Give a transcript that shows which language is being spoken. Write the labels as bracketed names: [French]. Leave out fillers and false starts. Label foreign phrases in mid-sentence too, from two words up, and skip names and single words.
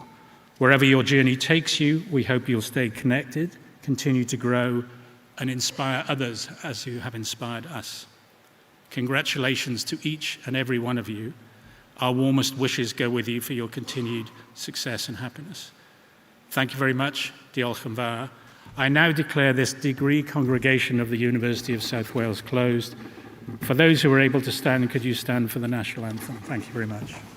[English] Wherever your journey takes you, we hope you'll stay connected, continue to grow, and inspire others as you have inspired us. Congratulations to each and every one of you. Our warmest wishes go with you for your continued success and happiness. Thank you very much. [Welsh] Diolch yn fawr. [English] I now declare this degree congregation of the University of South Wales closed. For those who are able to stand, could you stand for the national anthem? Thank you very much.